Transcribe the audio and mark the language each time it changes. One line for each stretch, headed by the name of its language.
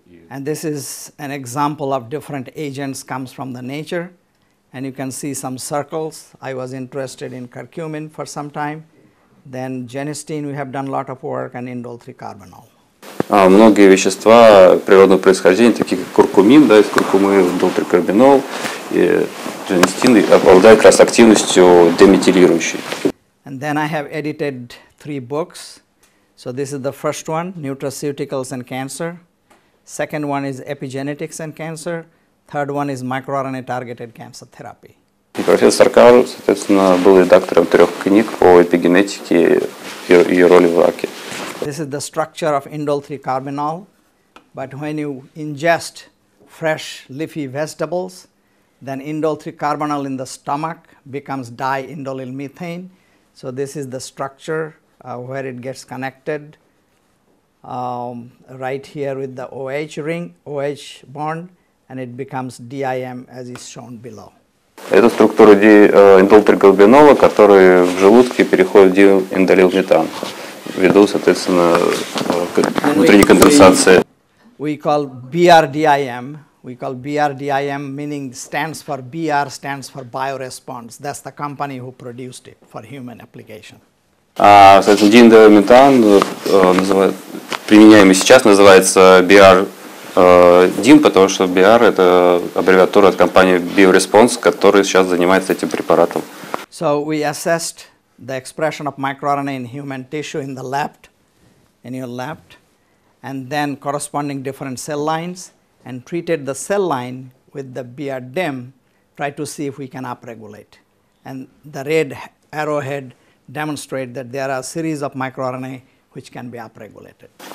English: And this is an example of different agents comes from the nature. And you can see some circles. I was interested in curcumin for some time. Then genistein, we have done a lot of work, and indole-3-carbinol.
Russian: Многие вещества природного происхождения, такие как куркумин, да, из куркумы, индол-3-карбинол и генистин, обладают как раз активностью деметилирующей.
English: And then I have edited 3 books. So this is the first one, Nutraceuticals and Cancer. Second one is Epigenetics and Cancer. Third one is MicroRNA Targeted Cancer Therapy.
Russian: Профессор Карл, соответственно, был редактором 3 книг по эпигенетике и ее роли в раке.
English: This is the structure of indole-3-carbinol. But when you ingest fresh leafy vegetables, then indole-3-carbinol in the stomach becomes di-indolyl methane. So this is the structure where it gets connected right here with the OH ring, OH bond, and it becomes DIM as is shown below.
Russian: Это структура индол-3-карбинола, который в желудке переходит в дииндолилметан. ввиду, соответственно,
English: And
Russian: внутренней конденсации.
English: we call BRDIM. We call BRDIM, meaning stands for bioresponse. That's the company who produced it for human application.
Russian: Соответственно, дииндолиметан, применяемый сейчас, называется BR-DIM, потому что BR – это аббревиатура от компании BioResponse, которая сейчас занимается этим препаратом.
English: So we assessed the expression of microRNA in human tissue in your lab, and then corresponding different cell lines, and treated the cell line with the BR-DIM, try to see if we can upregulate. And the red arrowhead demonstrate that there are a series of microRNA which can be upregulated.